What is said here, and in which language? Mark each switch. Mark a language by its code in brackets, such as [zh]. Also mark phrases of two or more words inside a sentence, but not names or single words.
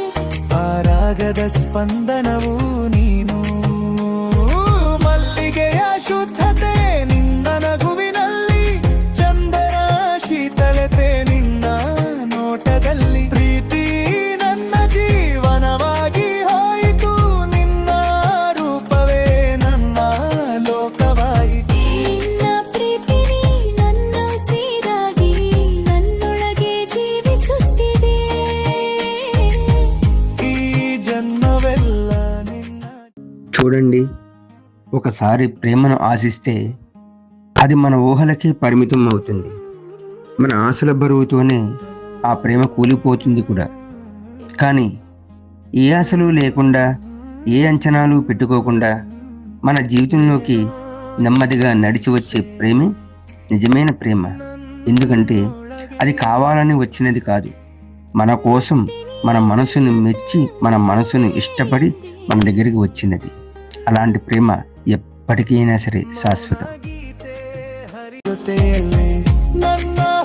[kn] ಆ ರಾಗದ ಸ್ಪಂದನವು ನೀನು ಮಲ್ಲಿಗೆಯ ಶುದ್ಧತೆ ನಿನ್ನ ನಗುವಿನಲ್ಲಿ ಚಂದನ ಶೀತಲತೆ ನಿನ್ನ ನೋಟದಲ್ಲಿ ಪ್ರೀತಿ ನನ್ನ ಜೀವನವಾಗಿ ಹೋಯಿತು ನಿನ್ನ ರೂಪವೇ ನನ್ನ ಲೋಕವಾಯಿತು ನಿನ್ನ ಪ್ರೀತಿ ನನ್ನ ಉಸಿರಾಗಿ ನನ್ನೊಳಗೆ ಜೀವಿಸುತ್ತಿದೆ [te] ఈ జన్మవెల్ల నిన్న చూడండి, ఒకసారి ప్రేమను ఆశిస్తే అది మన ఊహలకే పరిమితం అవుతుంది. మన ఆశల బరువుతోనే ఆ ప్రేమ కూలిపోతుంది కూడా. కానీ ఏ ఆశలు లేకుండా, ఏ అంచనాలు పెట్టుకోకుండా మన జీవితంలోకి నెమ్మదిగా నడిచి వచ్చే ప్రేమే నిజమైన ప్రేమ. ఎందుకంటే అది కావాలని వచ్చినది కాదు, మన కోసం మన మనసును మెచ్చి మన మనసును ఇష్టపడి మన దగ్గరికి వచ్చినది. అలాంటి ప్రేమ ఎప్పటికైనా సరే శాశ్వతం. [kn] ಜೊತೆಯಲ್ಲಿ ನನ್ನ